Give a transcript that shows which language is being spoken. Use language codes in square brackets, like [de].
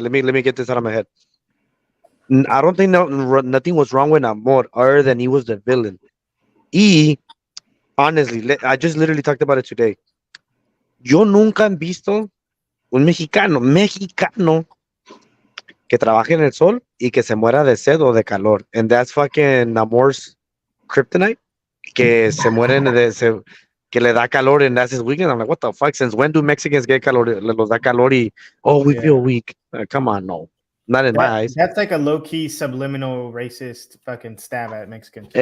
[en] Let me get this out of my head. I don't think nothing was wrong with Amor other than he was the villain. Honestly, I just literally talked about it today. [es] Yo nunca he visto un mexicano que trabaje en el sol y que se muera de sed o de calor. [en] And that's fucking Namor's kryptonite. [es] Que se mueren que le da calor [en] and that's his weakness. I'm like, what the fuck? Since when do Mexicans get calor? [es] Los da calor y, [en] we feel weak. Come on, no. Not in my eyes. That's like a low-key subliminal racist fucking stab at Mexicans.